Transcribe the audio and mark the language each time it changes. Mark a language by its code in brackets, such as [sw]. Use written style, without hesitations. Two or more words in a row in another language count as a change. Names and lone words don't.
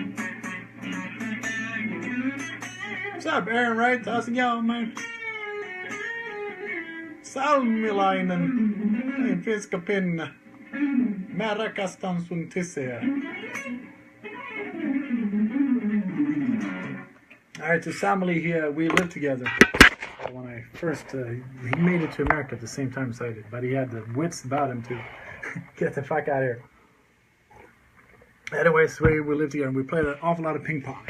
[en] What's up, Aaron Wright? How's it going, man? Salmilainen. [sv] En finska pinna. [fi] Mä rakastan sun tissejä. [en] Alright, to Samuli here, we lived together. When I first, he made it to America at the same time as I did, but he had the wits about him to get the fuck out of here. Anyways, we lived together and we played an awful lot of ping pong.